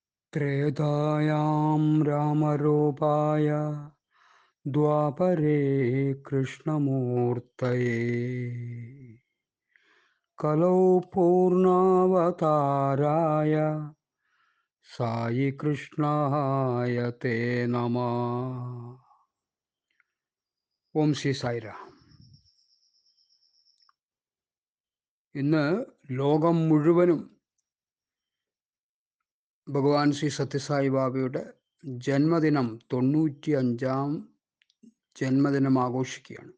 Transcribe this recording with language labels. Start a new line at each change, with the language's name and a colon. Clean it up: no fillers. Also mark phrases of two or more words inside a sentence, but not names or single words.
Sanskrit: त्रेधायां रामरूपाय द्वापरे कृष्णमूर्तये कलौ पूर्णावताराय साई कृष्णाय ते नमः. ഓം ശ്രീ സായിരാം.
Malayalam: ഇന്ന് ലോകം മുഴുവനും ഭഗവാൻ ശ്രീ സത്യസായി ബാബയുടെ ജന്മദിനം 95-ാം ജന്മദിനം ആഘോഷിക്കുകയാണ്.